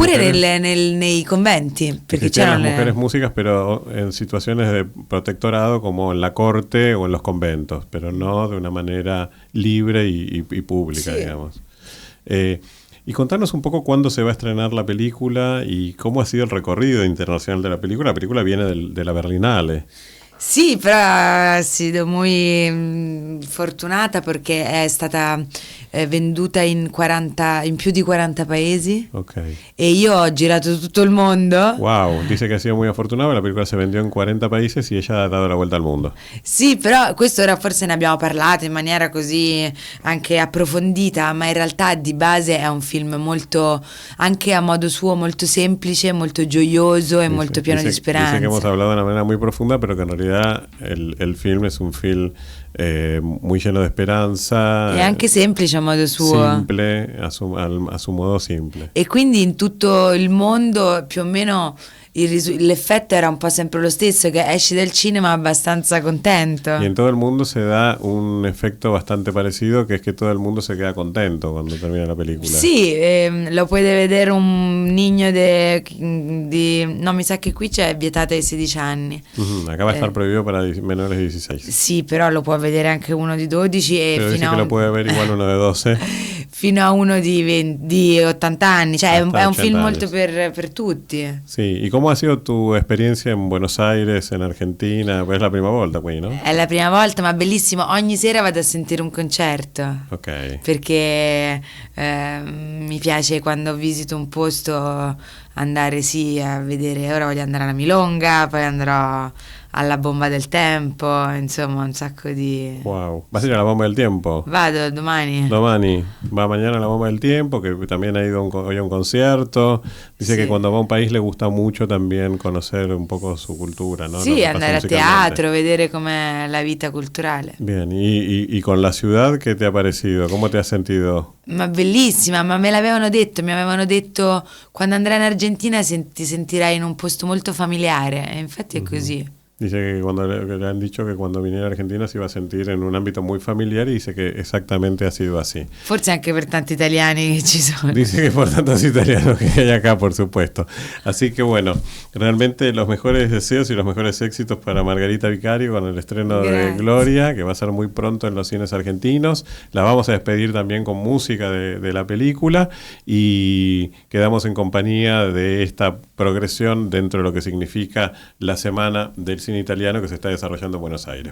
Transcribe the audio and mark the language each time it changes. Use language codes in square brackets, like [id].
[it] oppure nei conventi, perché [es] Existían [it] c'erano [es] las mujeres músicas, pero en situaciones de protectorado como en la corte o en los conventos, pero no de una manera libre y pública, sí, digamos. Y contanos un poco cuándo se va a estrenar la película y cómo ha sido el recorrido internacional de la película. La película viene de la Berlinale. [it] Sì, però [es] ha sido muy [it] fortunata perché è stata venduta in più di 40 paesi. Okay. E io ho girato tutto il mondo. [es] Wow, dice que ha sido muy afortunada, la película se vendió en 40 países y ella ha dado la vuelta al mundo. [it] Sì, però questo ora forse ne abbiamo parlato in maniera così anche approfondita, ma in realtà di base è un film molto, anche a modo suo, molto semplice, molto gioioso e molto pieno di speranza. [es] Dice que hemos hablado de una manera muy profunda, pero que en realidad el film es un film muy lleno de esperanza. [it] E anche semplice a modo suo. [es] Simple, a su modo simple. [it] E quindi in tutto il mondo più o meno l'effetto era un po' sempre lo stesso, che esci del cinema abbastanza contento. [es] Y en todo el mundo se da un efecto bastante parecido, que es que todo el mundo se queda contento cuando termina la película. [it] Sì, [es] lo puede [it] vedere [es] un niño [it] no, mi sa che qui c'è vietata ai 16 anni. [es] Acá va a estar prohibido para menores de 16. [it] Sì, però lo può vedere anche uno di 12 e [es] pero dice que lo puede ver igual uno de 12. [it] Fino a uno di 80 anni, cioè è un film molto per tutti. [es] Sì, ¿y cómo ha sido tu experiencia en Buenos Aires, en Argentina? [it] Pues es la prima volta qui, no? È la prima volta, ma bellissimo. Ogni sera vado a sentire un concerto. Ok. Perché mi piace quando visito un posto andare a vedere. Ora voglio andare alla Milonga, poi andrò alla Bomba del Tempo, insomma un sacco di... [es] Wow, ¿vas a ir a la Bomba del Tiempo? [it] Vado domani. [es] Domani, va mañana a la Bomba del Tiempo, que también ha ido hoy a un concierto. Dice sí, que cuando va a un país le gusta mucho también conocer un poco su cultura, ¿no? [it] Sì, andare a teatro, vedere com'è la vita culturale. [es] Bien, y con la ciudad, ¿qué te ha parecido? ¿Cómo te has sentido? [it] Ma bellissima, ma mi avevano detto quando andrai in Argentina ti sentirai in un posto molto familiare, e infatti è così. [es] Dice que le han dicho que cuando viniera a Argentina se iba a sentir en un ámbito muy familiar y dice que exactamente ha sido así. [it] Forse anche per tanti italiani che ci sono. [es] Dice que por tantos italianos que hay acá, por supuesto. Así que bueno, realmente los mejores deseos y los mejores éxitos para Margarita Vicario con el estreno de Gloria, que va a ser muy pronto en los cines argentinos. La vamos a despedir también con música de la película y quedamos en compañía de esta progresión dentro de lo que significa la Semana del Cine Italiano que se está desarrollando en Buenos Aires.